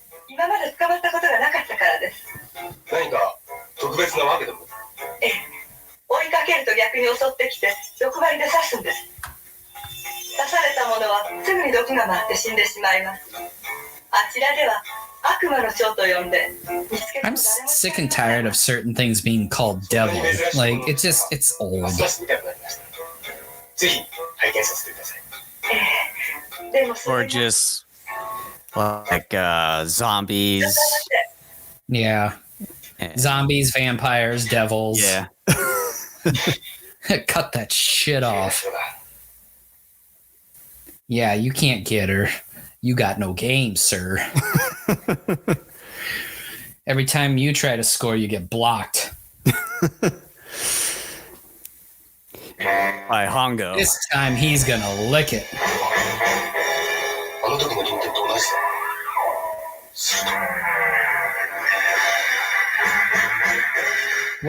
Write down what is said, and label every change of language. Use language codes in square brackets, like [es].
[ja] 今まで捕まったことがなかったからです。何か特別なわけでも。ええ、追いかけると逆に襲ってきて毒針で刺すんです。刺されたものはすぐに毒が回って死んでしまいます。あちらでは悪魔の蝶と呼んで見つけても誰も [en] sick and tired of certain things being called devil. Like it's old. [ja] ますます見たくなりました。ぜひ拝見させてください。ええ、でもそ [en] Or [ja] れが [en] just like zombies. Yeah, zombies, vampires, devils. Yeah. Cut that shit off. Yeah, you can't get her. You got no game, sir. Every time you try to score, you get blocked. By Hongo. This time he's gonna lick it. [ja] あの時の人間と同じだ。